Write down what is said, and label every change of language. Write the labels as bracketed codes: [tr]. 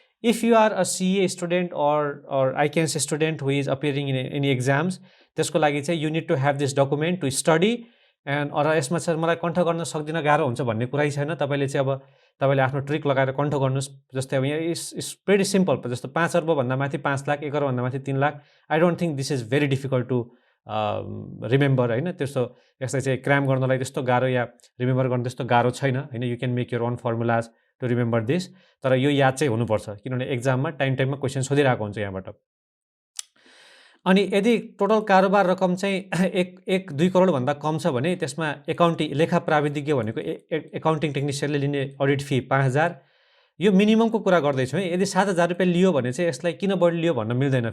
[en] If you are a CA student or ICAN student who is appearing in any exams, [ne] त्यसको लागि चाहिँ [en] you need to have this document to study. [ne] and or यसमा चाहिँ मलाई कन्ठ गर्न सक्दिन, गाह्रो हुन्छ भन्ने कुरै छैन. तपाईँले चाहिँ अब तपाईँले आफ्नो ट्रिक लगाएर कन्ठ गर्नुहोस्. जस्तै अब यहाँ [en] It's very simple. [ne] जस्तो 5 अर्बभन्दा माथि 5 लाख, 1 अर्बभन्दा माथि 3 lakh. [en] I don't think this is very difficult to remember हैन. [ne] त्यस्तो यसलाई चाहिँ क्राम गर्नलाई त्यस्तो गाह्रो या रिमेम्बर गर्न त्यस्तो गाह्रो छैन हैन. [en] You can make your own formulas to remember this. [ne] तर यो याद चाहिँ हुनुपर्छ किनभने एक्जाममा टाइममा क्वेसन सोधिरहेको हुन्छ यहाँबाट. अनि यदि टोटल कारोबार रकम चाहिँ 1-2 करोड भन्दा कम छ भने त्यसमा लेखा प्राविधिज्ञ भनेको एकाउन्टिङ टेक्निसियनले लिने अडिट फी 5,000. यो मिनिममको कुरा गर्दैछु है. यदि 7,000 रुपियाँ लियो भने चाहिँ यसलाई किन बढी लियो भन्न मिल्दैन.